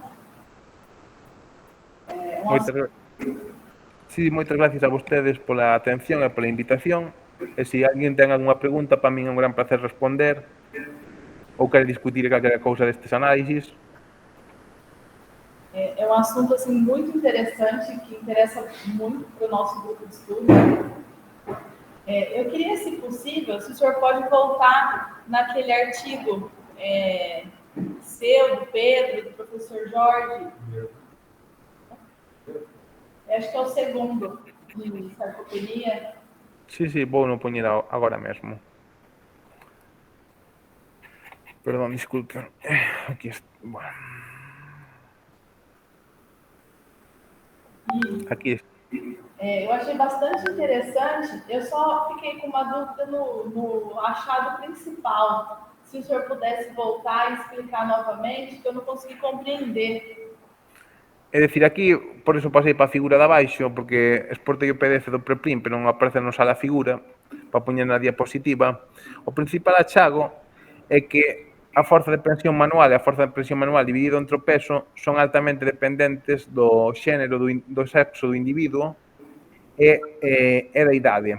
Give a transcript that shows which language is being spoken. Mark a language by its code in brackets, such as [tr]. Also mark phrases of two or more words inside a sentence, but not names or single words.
[gl] Sí, moitas gracias a vostedes pola atención e pola invitación. E se alguén ten algunha pregunta, para min é un gran placer responder ou quere discutir calquera cousa destes análisis. [pt] É um assunto assim, muito interessante, que interessa muito para o nosso grupo de estudo. Eu queria, se possível, se o senhor pode voltar naquele artigo seu, do Pedro, do professor Jorge. Acho que é o segundo, de sarcopenia. [gl] Sí, vou no poñer agora mesmo. [es] Perdón, disculpen. [gl] Aquí está. Bueno. [pt] Aqui. Eu achei bastante interessante. Eu só fiquei com uma dúvida no achado principal. Se o senhor pudesse voltar e explicar novamente, que eu não consegui compreender. [gl] É dicir, aquí, por eso pasei para a figura de abaixo, porque exportei o PDF do preprint, pero non aparece no sala a figura, para poñer na diapositiva. O principal achago é que a forza de presión manual e a forza de presión manual dividido entre o peso son altamente dependentes do xénero, do sexo do individuo e da idade.